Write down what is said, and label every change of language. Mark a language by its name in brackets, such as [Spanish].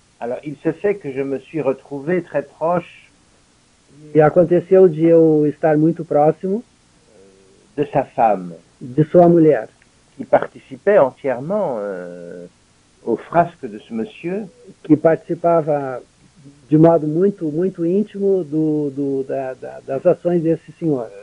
[French] Alors il se fait que je me suis retrouvé très proche [Portuguese] E aconteceu de eu estar muito próximo [French] de sa femme [Portuguese] de sua mulher, [French] qui participait entièrement aux frasques de ce monsieur. [Portuguese] que participava de modo muito íntimo das ações desse senhor.